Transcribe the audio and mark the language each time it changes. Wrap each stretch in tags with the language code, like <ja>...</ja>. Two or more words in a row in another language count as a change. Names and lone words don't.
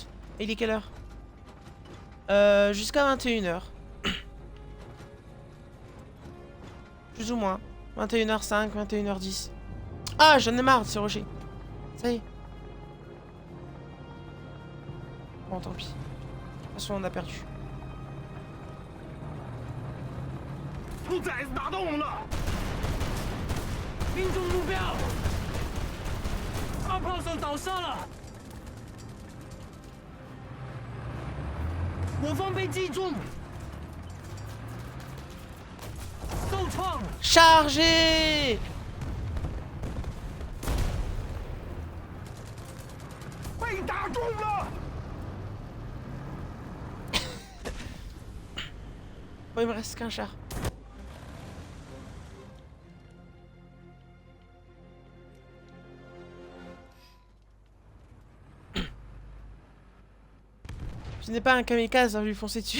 <fr>Et il est quelle heure? Jusqu'à 21h. Plus ou moins. 21h05, 21h10. Ah, j'en ai marre de ce rocher. Ça y est. Bon, tant pis. De toute façon, on a perdu.</fr> <zh>兔崽子打动了！命中目标，大炮手倒下了，我方被击中，受创。</zh> <fr>Chargez!</fr> <zh>被打中了！</zh> <fr>Bon, il me reste qu'un char. Ce n'est pas un kamikaze, hein, lui foncer dessus.</fr>